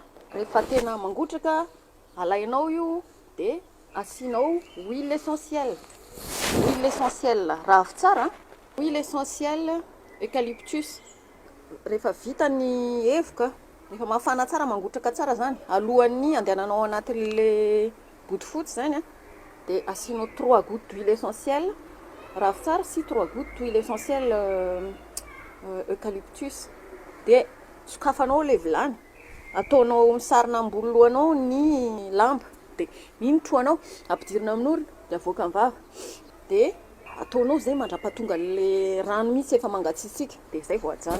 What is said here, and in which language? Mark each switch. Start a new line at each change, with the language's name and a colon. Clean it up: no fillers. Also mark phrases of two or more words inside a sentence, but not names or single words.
Malagasy: Rehefa tena mangotraka alainao io dia asinao
French: huile essentielle. Huile essentielle ravitsara, huile essentielle eucalyptus.
Malagasy: Rehefa vita ny evoka, rehefa mafana tsara mangotraka tsara zany, alohan'ny andehananao anaty le bodofotsy zany dia asinao 3
French: gouttes d'huile essentielle ravitsara
Malagasy: sy 3
French: gouttes d'huile essentielle eucalyptus.
Malagasy: Dia sokafanao le vilany, ataonao misarona ambony lohanao ny lamba dia iny trohanao ampidirina amin'orona dia avoaka ny vava dia ataonao zay mandrapatonga le rano mihitsy efa mangatsiatsika dia zay voajany.